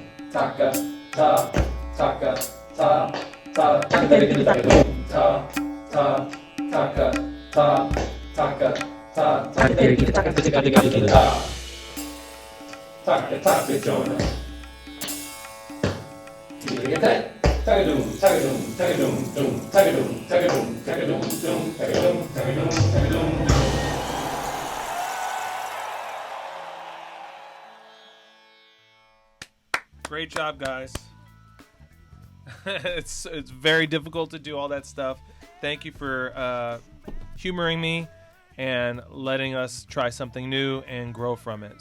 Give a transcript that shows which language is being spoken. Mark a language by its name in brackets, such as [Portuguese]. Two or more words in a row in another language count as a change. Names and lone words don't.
[English] taka, ta, taka, ta, ta, taka, ta, ta, taka, ta, taka, ta, taka, taka, Jonah. Tagadum, tagadum, tagadum, dum, tagadum, tagadum, tagadum, dum, tagadum, tagadum, tagadum, dum. Great job, guys. It's very difficult to do all that stuff. Thank you for humoring me and letting us try something new and grow from it.